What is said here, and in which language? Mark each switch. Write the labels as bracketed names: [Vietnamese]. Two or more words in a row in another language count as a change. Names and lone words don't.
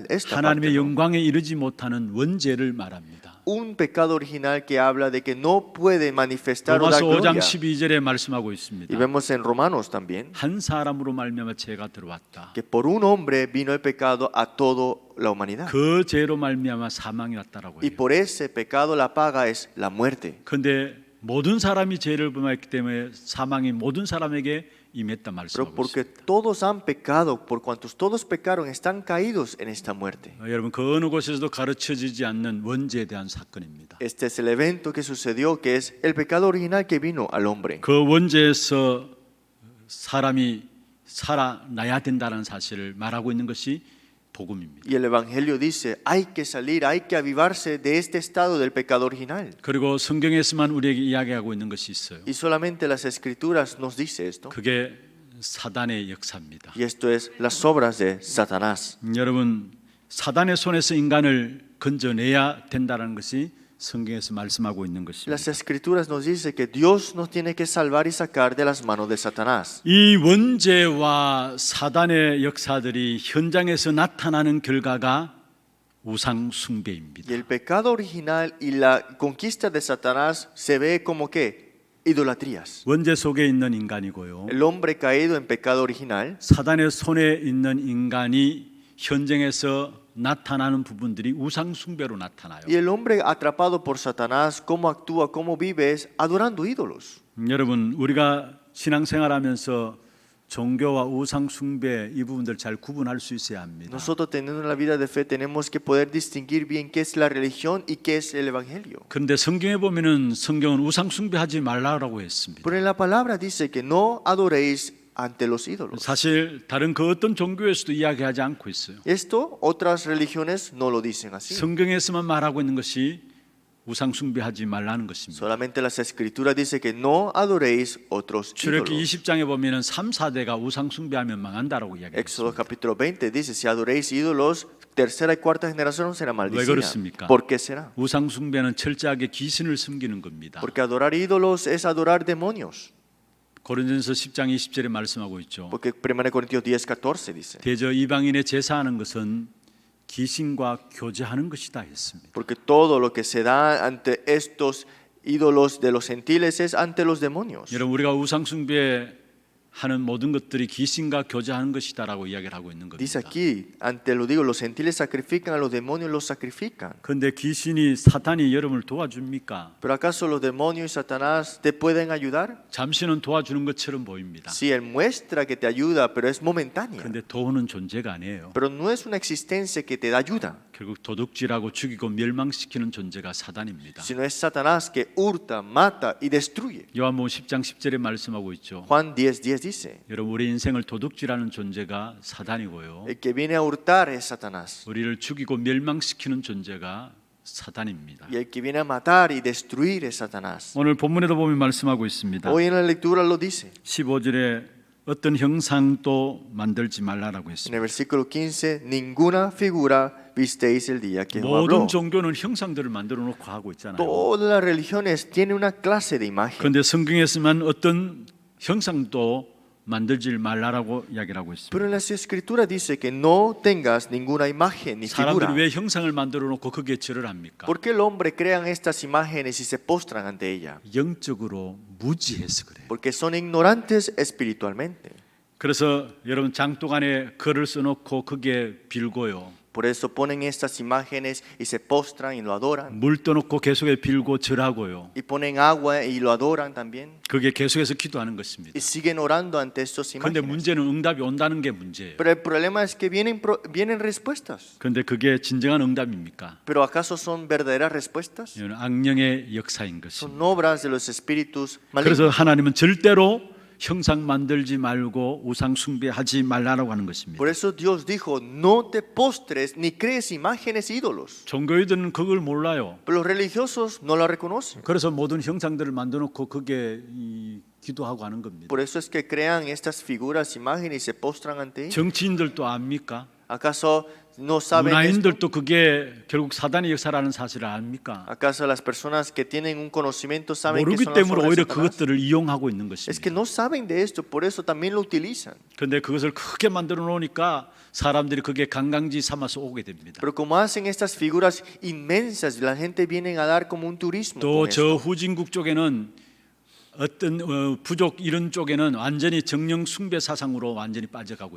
[Spanish] Esta parte, [Korean] 하나님의 [Spanish] ¿no? [Korean] 영광에 이르지 못하는 원죄를 말합니다. [Spanish] un pecado original que habla de que no puede manifestar o dar [Korean] 로마서 5장 [Spanish] gloria. [Korean] 12절에 말씀하고 [Spanish] Y [Korean] 있습니다. [Spanish] vemos en Romanos también [Korean] 한 사람으로 말미암아 죄가 들어왔다. [Spanish] que por un hombre vino el pecado a toda la humanidad. [Korean] 그 죄로 말미암아 사망이 왔다라고 [Spanish] Y [Korean] 해요. [Spanish] por ese pecado la paga es la muerte. [Korean] 그런데 모든 사람이 죄를 범했기 때문에 사망이 모든 사람에게 임했다 [Spanish] Pero [Korean] 말씀하고 [Spanish] porque [Korean] 있습니다. [Spanish] todos han pecado, por cuantos todos pecaron, están caídos en esta muerte. [Korean] 여러분 그 어느 곳에서도 가르쳐지지 않는 원죄에 대한 사건입니다. [Spanish] Este es el evento que sucedió, que es el pecado original que vino al hombre. [Korean] 그 원죄에서 사람이 살아나야 된다는 사실을 말하고 있는 것이 복음입니다. [Spanish] Y el Evangelio dice, hay que salir, hay que avivarse de este estado del pecado original. [Korean] 그리고 성경에서만 우리에게 이야기하고 있는 것이 있어요. [Spanish] Y solamente las Escrituras nos dice esto. [Korean] 그게 사단의 역사입니다. [Spanish] Y esto es las obras de Satanás. [Korean] 여러분 사단의 손에서 인간을 건져내야 된다는 것이 성경에서 말씀하고 있는 것입니다. [Spanish] Las Escrituras nos dice que Dios nos tiene que salvar y sacar de las manos de Satanás. [Korean] 이 원죄와 사단의 역사들이 현장에서 나타나는 결과가 우상 숭배입니다. [Spanish] Y el pecado original y la conquista de Satanás se ve como que idolatrías. [Korean] 원죄 속에 있는 인간이고요. [Spanish] El hombre caído en pecado original [Korean] 사단의 손에 있는 인간이 현장에서 나타나는 부분들이 우상 숭배로 나타나요. [Spanish] y el hombre atrapado por Satanás, cómo actúa, cómo vive es adorando ídolos. [Korean] 여러분 우리가 신앙생활하면서 종교와 우상 숭배 이 부분들 잘 구분할 수 있어야 합니다. [Spanish] Nosotros teniendo la vida de fe tenemos que poder distinguir bien qué es la religión y qué es el evangelio. [Korean] 그런데 성경에 보면은 성경은 우상 숭배하지 말라고 했습니다. [Spanish] Pero en la palabra dice que no adoréis ante los ídolos. [Korean] 사실 다른 그 어떤 종교에서도 이야기하지 않고 있어요. [Spanish] Esto otras religiones no lo dicen así. [Korean] 성경에서만 말하고 있는 것이 우상 숭배하지 말라는 것입니다. [Spanish] Solamente las escrituras dice que no adoréis otros [Korean] 출애굽기 [Spanish] ídolos. [Korean] 20장에 보면은 3, 4대가 우상 숭배하면 망한다라고 [Spanish] Éxodo [Korean] 이야기했습니다. [Spanish] capítulo 20 dice, si adoréis ídolos, tercera y cuarta generación será [Korean] 왜 [Spanish] maldecida. [Korean] 그렇습니까? [Spanish] ¿Por qué será? [Korean] 우상 숭배는 철저하게 귀신을 섬기는 겁니다. [Spanish] Porque adorar ídolos es adorar demonios. [Korean] 고린도전서 10장 20절에 말씀하고 있죠. [Spanish] Porque 1 Corintios 10, 14 dice. [Korean] 대저 이방인의 제사하는 것은 귀신과 교제하는 것이다 했습니다. [Spanish] Porque todo lo que se da ante estos ídolos de los gentiles es ante los demonios. [Korean] 여러분 우리가 우상 숭배하는 모든 것들이 귀신과 교제하는 것이다라고 이야기를 하고 있는 [Spanish] Dice [Korean] 겁니다. [Spanish] aquí, ante lo digo, los gentiles sacrifican a los demonios, los sacrifican. [Korean] 그런데 귀신이 사탄이 여러분을 도와줍니까? [Spanish] ¿Pero acaso los demonios y Satanás te pueden ayudar? [Korean] 잠시는 도와주는 것처럼 보입니다. [Spanish] Sí, él muestra que te ayuda, pero es momentánea. [Korean] 그런데 도우는 존재가 아니에요. [Spanish] Pero no es una existencia que te da ayuda, [Korean] 결국 도둑질하고 죽이고 멸망시키는 존재가 사단입니다. [Spanish] sino es Satanás que hurta, mata y destruye. [Korean] 요한복음 10장 10절에 말씀하고 있죠. [Spanish] Juan 10, 10 dice, [Korean] 여러분 우리 인생을 도둑질하는 존재가 사단이고요. [Spanish] el que viene a hurtar es Satanás. [Korean] 우리를 죽이고 멸망시키는 존재가 사단입니다. [Spanish] Y el que viene a matar y destruir es Satanás. [Korean] 오늘 본문에도 보면 말씀하고 있습니다. [Spanish] Hoy en la lectura lo dice. [Korean] 15절에 어떤 형상도 만들지 말라라고 [Spanish] En [Korean] 했습니다. [Spanish] el versículo 15, ninguna figura visteis el día que Jehová habló. [Korean] 모든 종교는 형상들을 만들어 놓고 하고 있잖아요. [Spanish] Todas las religiones tienen una clase de imagen. [Korean] 그런데 성경에서만 어떤 형상도 만들지 말라라고 이야기를 하고 있습니다. [Spanish] Pero en las escrituras dice que no tengas ninguna imagen ni figura. [Korean] 사람들이 왜 형상을 만들어 놓고 거기에 절을 합니까? [Spanish] ¿Por qué el hombre crean estas imágenes y se postran ante ella? [Korean] 영적으로 무지해서 그래요. [Spanish] Porque son ignorantes espiritualmente. [Korean] 그래서 여러분 장독 안에 글을 써놓고 거기에 빌고요. [Spanish] Por eso ponen estas imágenes y se postran y lo adoran. [Korean] 물 떠놓고 계속해 빌고 절하고요. [Spanish] Y ponen agua y lo adoran también. [Korean] 그게 계속해서 기도하는 것입니다. [Spanish] Y siguen orando ante estas [Korean] 그런데 [Spanish] imágenes. [Korean] 문제는 응답이 온다는 게 문제예요. [Spanish] Pero el problema es que vienen respuestas. [Korean] 그런데 그게 진정한 응답입니까? [Spanish] ¿Pero acaso son verdaderas respuestas? [Korean] 이건 악령의 역사인 [Spanish] Son [Korean] 것입니다. [Spanish] obras de los espíritus [Korean] 그래서 [Spanish] malignos. [Korean] 하나님은 절대로 형상 만들지 말고 우상 숭배하지 말라라고 하는 것입니다. [Spanish] Por eso Dios dijo, no te postres ni crees imágenes ídolos. [Korean] 종교인들은 그걸 몰라요. [Spanish] Pero los religiosos no la reconocen. [Korean] 그래서 모든 형상들을 만들어 놓고 그게 기도하고 하는 겁니다. [Spanish] Por eso es que crean estas figuras, imágenes y se postran ante ellas. [Korean] 정치인들도 압니까? [Spanish] ¿Acaso no saben esto? [Korean] 문화인들도 그게 결국 사단의 역사라는 사실을 압니까? [Spanish] ¿Acaso las personas que tienen un conocimiento saben que [Korean] 모르기 [Spanish] son las [Korean] 때문에 [Spanish] obras de [Korean] 오히려 [Spanish] Satanás? [Korean] 그것들을 이용하고 있는 [Spanish] Es que [Korean] 것입니다. [Spanish] no saben de esto, por eso también lo utilizan. [Korean] 그런데 그것을 크게 만들어 놓으니까 사람들이 그게 관광지 삼아서 오게 됩니다. [Spanish] Pero como hacen estas figuras inmensas, la gente viene a dar como un turismo [Korean] 또 [Spanish] con [Korean] 저 [Spanish] esto. [Korean] 후진국 쪽에는 어떤 부족 이런 쪽에는 완전히 정령 숭배 사상으로 완전히 빠져가고